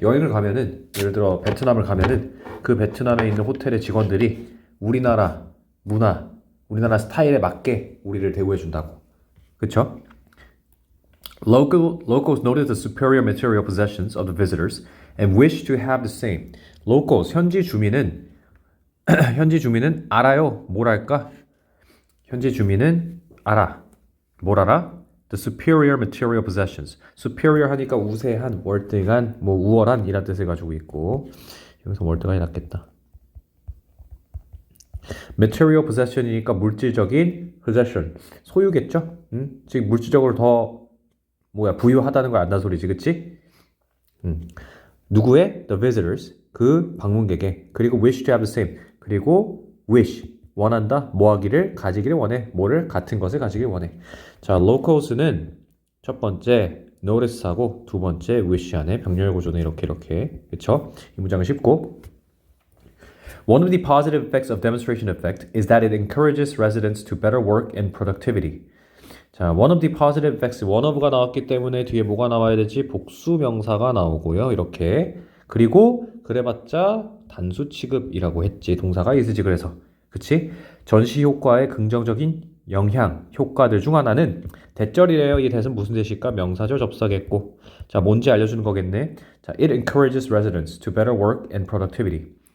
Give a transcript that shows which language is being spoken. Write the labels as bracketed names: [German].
[Korean] 여행을 가면은, 예를 들어 베트남을 가면은 그 베트남에 있는 호텔의 직원들이 우리나라 문화, 우리나라 스타일에 맞게 우리를 대우해 준다고. 그쵸? [English] Locals notice the superior material possessions of the visitors and wish to have the same. [Korean] Locals, 현지 주민은 알아요. 뭘 알까? 현지 주민은 알아. 뭘 알아? [English] The superior material possessions. [Korean] superior 하니까 우세한, 월등한, 뭐 우월한 이란 뜻을 가지고 있고, 여기서 월등한이 낫겠다. material possession이니까 물질적인 possession, 소유겠죠? 즉 물질적으로 더 부유하다는 걸 안다는 소리지, 그치? 누구의? [English] The visitors, [Korean] 그 방문객의. 그리고 [English] wish to have the same, [Korean] 그리고 wish, 원한다, 뭐 하기를? 가지기를 원해. 뭐를? 같은 것을 가지기를 원해. 자, locals는 첫 번째 notice하고 두 번째 wish 안에 병렬 구조는 이렇게 그쵸? 이 문장은 쉽고, [English] One of the positive effects of demonstration effect is that it encourages residents to better work and productivity. [Korean] 자, [English] one of the positive effects, [Korean] one of가 나왔기 때문에 뒤에 뭐가 나와야 되지? 복수 명사가 나오고요. 이렇게. 그리고 그래봤자 단수 취급이라고 했지. 동사가 있으지 그래서. 그치? 전시 효과의 긍정적인 영향, 효과들 중 하나는 대절이래요. 이 대는 무슨 대실까? 명사절 접사겠고. 자, 뭔지 알려주는 거겠네. [English] 자, it encourages residents to better work and productivity.